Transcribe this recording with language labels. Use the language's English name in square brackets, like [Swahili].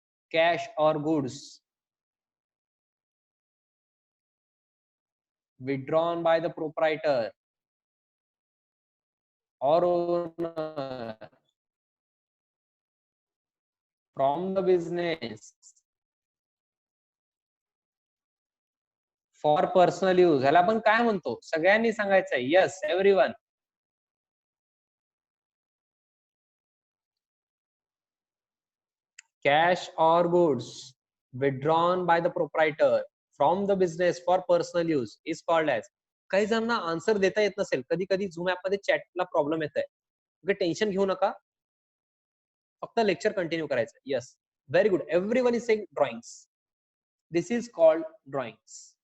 [English] cash और goods withdrawn by the proprietor or owner from the business for personal use [Marathi] ह्याला आपण काय म्हणतो सगळ्यांनी सांगायचंय. [English] Yes everyone. Cash और goods withdrawn by the proprietor from the business for personal use is called as. [Marathi] काही जणांना आन्सर देता येत नसेल, कधी कधी झूम ऍप मध्ये चॅटला प्रॉब्लेम येत आहे, टेन्शन घेऊ नका, फक्त लेक्चर कंटिन्यू करायचं. Yes very good. [English] Everyone is saying drawings. This is called drawings.